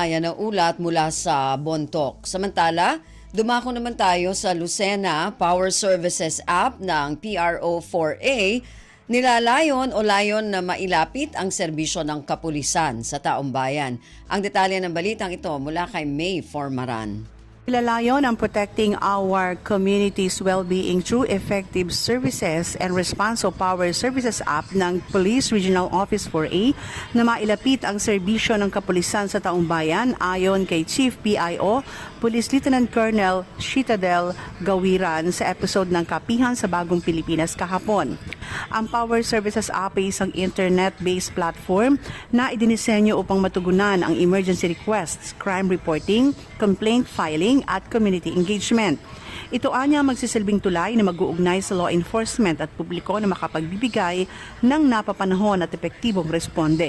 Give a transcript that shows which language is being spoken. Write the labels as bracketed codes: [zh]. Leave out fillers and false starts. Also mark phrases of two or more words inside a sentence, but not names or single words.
[tl] Yan ang ulat mula sa Bontoc. Samantala, dumako naman tayo sa Lucena Power Services app ng PRO4A. Nilalayon o layon na mailapit ang serbisyo ng kapulisan sa taong bayan. Ang detalye ng balitang ito mula kay May Formaran. Ilalayon ang [en] protecting our community's well-being through effective services and responsive [tl] power services app ng Police Regional Office 4A na mailapit ang serbisyo ng kapulisan sa taong bayan ayon kay Chief PIO Police Lieutenant Colonel Citadel Gawiran sa episode ng Kapihan sa Bagong Pilipinas kahapon. Ang Power Services app ay isang [en] internet-based platform [tl] na idinisenyo upang matugunan ang [en] emergency requests, crime reporting, complaint filing [tl] at [en] community engagement. [tl] Ito anya magsisilbing tulay na mag-uugnay sa [en] law enforcement [tl] at publiko na makapagbibigay ng napapanahon at epektibong responde.